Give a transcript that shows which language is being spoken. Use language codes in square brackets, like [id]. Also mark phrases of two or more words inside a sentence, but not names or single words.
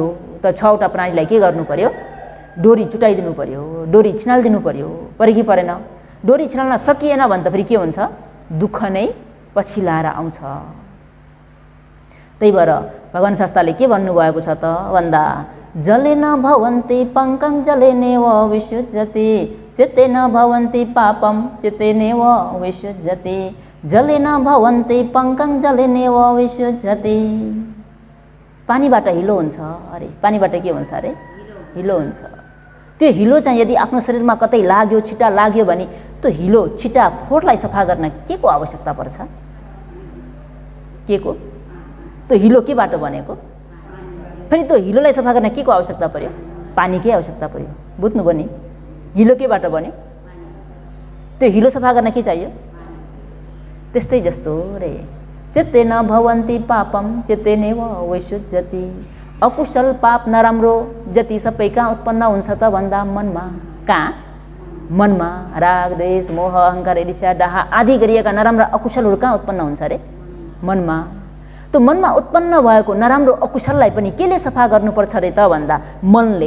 [ne] त 6वटा प्राणीलाई के गर्नु पर्यो? डोरी चुटाइदिनु पर्यो, डोरी छिनालिदिनु पर्यो कि परेन? डोरी छिनाल्न सकिएन भने त फेरि के हुन्छ? दुःख नै पछि लाएर आउँछ। त्यही भएर भगवान् शास्त्रले के भन्नुभएको छ त भन्दा [sa] जलेन भवन्ति पङ्कं जलेनेव विसृज्यते चित्तेन भवन्ति पापं चित्तेनेव विसृज्यते जलेन भवन्ति पङ्कं जलेनेव विसृज्यते। [ne] पानीबाट हिलो हुन्छ अरे, पानीबाट के हुन्छ अरे? हिलो हुन्छ। त्यो हिलो चाहिँ यदि आफ्नो शरीरमा कतै लाग्यो, छिटा लाग्यो भने त्यो हिलो छिटा फोहोरलाई सफा गर्न के को आवश्यकता पर्छ? के को? त्यो हिलो केबाट बनेको? फेरि त्यो हिलोलाई सफा गर्न के को आवश्यकता पर्यो? पानीकै आवश्यकता पर्यो। बुझ्नुभयो नि? हिलो केबाट बन्यो? त्यो हिलो सफा गर्न के चाहियो? त्यस्तै जस्तो रे। [sa] चित्तेन भवन्ति पापम चित्तेनेव विसृज्यते। [ne] अकुशल पाप नराम्रो जति सबै कहाँ उत्पन्न हुन्छ त भन्दा मनमा। कहाँ? मनमा। राग द्वेष मोह अहङ्कार ईर्ष्या डाह आदि गरिएका नराम्रा अकुशलहरू कहाँ उत्पन्न हुन्छ अरे? मनमा। त्यो मनमा उत्पन्न भएको नराम्रो अकुशललाई पनि केले सफा गर्नुपर्छ अरे त भन्दा मनले।